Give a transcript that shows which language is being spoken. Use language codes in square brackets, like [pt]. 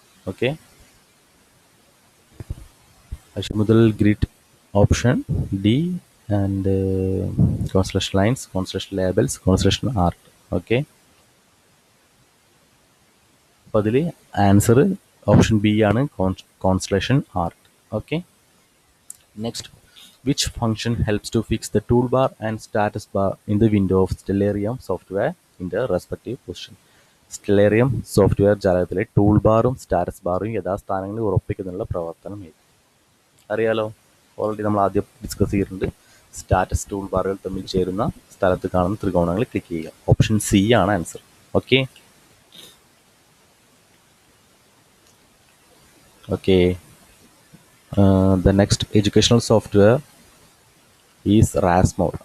[en] Okay, azimuthal grid option D, and constellation lines, constellation labels, constellation art. [ml] Okay, അപ്പോൾ അതിൽ answer option B ആണ്, constellation art. Okay, next [en] Which function helps to fix the toolbar and status bar in the window of Stellarium software in the respective position? [ml] Stellarium software ജാലകത്തിലെ tool ബാറും status ബാറും യഥാസ്ഥാനങ്ങളിൽ ഉറപ്പിക്കുന്നതിനുള്ള പ്രവർത്തനം ഏത്? അറിയാലോ, already നമ്മൾ ആദ്യം discuss ചെയ്തിട്ടുണ്ട്. Status tool ബാറുകൾ തമ്മിൽ ചേരുന്ന സ്ഥലത്ത് കാണുന്ന ത്രികോണങ്ങൾ ക്ലിക്ക് ചെയ്യുക. ഓപ്ഷൻ സി ആണ് answer. Okay okay [en] The next educational software is RasMol.